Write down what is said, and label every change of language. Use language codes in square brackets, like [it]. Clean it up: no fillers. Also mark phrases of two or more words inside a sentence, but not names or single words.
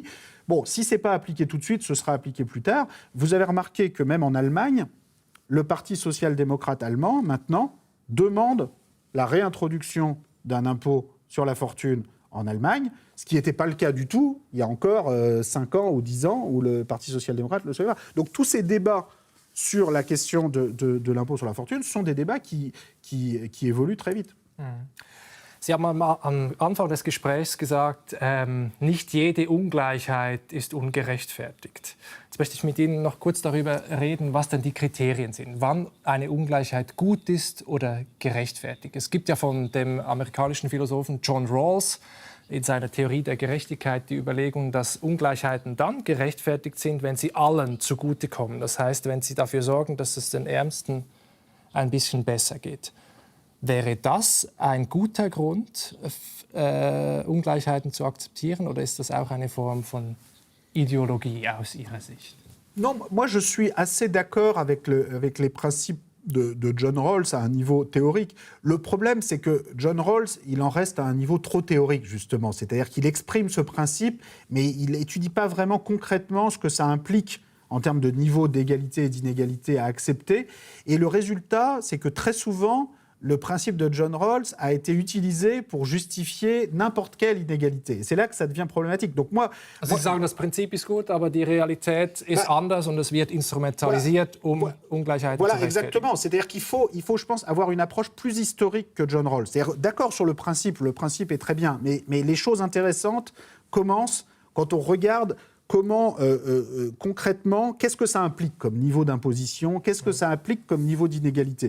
[fr] Bon, si ce n'est pas appliqué tout de suite, ce sera appliqué plus tard. Vous avez remarqué que même en Allemagne, le Parti social-démocrate allemand, maintenant, demande la réintroduction d'un impôt sur la fortune en Allemagne, ce qui n'était pas le cas du tout il y a encore 5 ans ou 10 ans, où le Parti social-démocrate ne le savait pas. Donc tous ces débats sur la question de l'impôt sur la fortune sont des débats qui évoluent très vite. [de] Sie haben am Anfang des Gesprächs gesagt, nicht jede Ungleichheit ist ungerechtfertigt. Jetzt möchte ich mit Ihnen noch kurz darüber reden, was denn die Kriterien sind, wann eine Ungleichheit gut ist oder gerechtfertigt. Es gibt ja von dem amerikanischen Philosophen John Rawls in seiner Theorie der Gerechtigkeit die Überlegung, dass Ungleichheiten dann gerechtfertigt sind, wenn sie allen zugutekommen. Das heißt, wenn sie dafür sorgen, dass es den Ärmsten ein bisschen besser geht. Wäre das ein guter Grund, Ungleichheiten zu akzeptieren, oder ist das auch eine Form von Idéologie aus Ihrer Sicht? [fr] Non, moi je suis assez d'accord avec les principes de John Rawls à un niveau théorique. Le problème, c'est que John Rawls, il en reste à un niveau trop théorique, justement. C'est-à-dire qu'il exprime ce principe, mais il n'étudie pas vraiment concrètement ce que ça implique en termes de niveau d'égalité et d'inégalité à accepter. Et le résultat, c'est que très souvent, le principe de John Rawls a été utilisé pour justifier n'importe quelle inégalité. Et c'est là que ça devient problématique. Donc moi, [de] Sie sagen, das Prinzip ist gut, aber die Realität ist anders und es wird instrumentalisiert, Ungleichheiten zu rechtfertigen. [fr] Exactement. C'est-à-dire qu'il faut, je pense, avoir une approche plus historique que John Rawls. C'est-à-dire, d'accord sur le principe est très bien, mais les choses intéressantes commencent quand on regarde comment, concrètement, qu'est-ce que ça implique comme niveau d'imposition, qu'est-ce que ça implique comme niveau d'inégalité.